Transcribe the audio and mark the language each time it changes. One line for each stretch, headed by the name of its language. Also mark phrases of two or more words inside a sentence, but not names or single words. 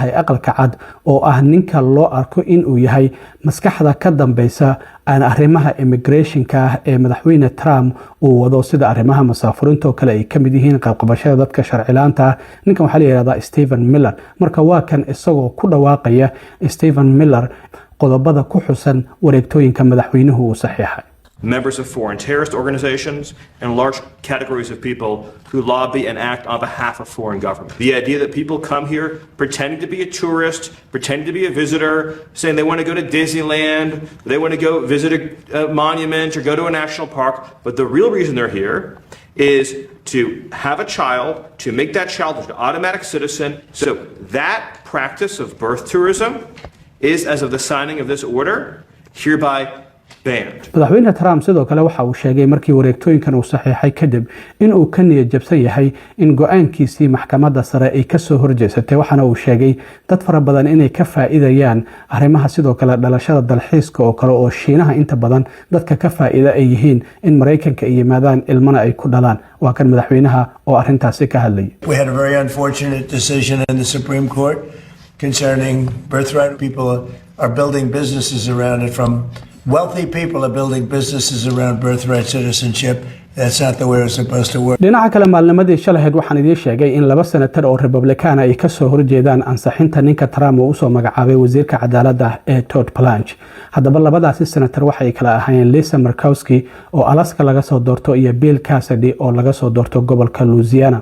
Somali: ee aqalka cad oo ah ninka loo arko in uu yahay maskaxda ka dambaysa aan arrimaha immigration-ka ee madaxweyne Trump uu wado sida arrimaha masaafurinta oo kale ay kamid yihiin qabqabashada dadka sharci la'aanta ninkan waxa la yiraahdaa Stephen Miller marka waa kan isagoo ku dhawaaqaya Stephen Miller qodobada ku xusan wareegtooyinka madaxweynuhu uu saxeexay
English: members of foreign terrorist organizations, and large categories of people who lobby and act on behalf of foreign governments. The idea that people come here pretending to be a tourist, pretending to be a visitor, saying they want to go to Disneyland, they want to go visit a monument or go to a national park, but the real reason they're here is to have a child, to make that child an automatic citizen. So that practice of birth tourism is, as of the signing of this order, hereby banned.
Somali: madaxweyne Trump sidoo kale waxa uu sheegay markii wareegtooyinkan uu saxiixay kadib in uu ka niyad jabsan yahay in go'aankiisii maxkamadda sare ay ka soo horjeesatay waxaana uu sheegay dad fara badan inay ka faa'iidayaan arrimaha sidoo kale dhalashada dalxiiska oo kale oo Shiinaha inta badan dadka ka faa'iida ay yihiin in Mareykanka ay yimaadaan ilmana ay ku dhalaan waa kan madaxweynaha oo arrintaasi ka hadlay.
English: We had a very unfortunate decision in the Supreme Court concerning birthright. People are building businesses around it. From wealthy people are building businesses around birthright citizenship. That's not the way it's supposed to work.
Somali: dhinaca kale maalnimadii shalaheed waxaan idiin sheegay in laba senatar oo Republican ay ka soo horjeedaan ansixinta ninka Trump uu soo magacaabay wasiirka cadaaladda ee Todd Blanche. haddaba labadaasi senatar waxay kala ahaayeen Lisa Murkowski oo Alaska laga soo doorto iyo Bill Cassidy oo laga soo doorto gobolka Louisiana.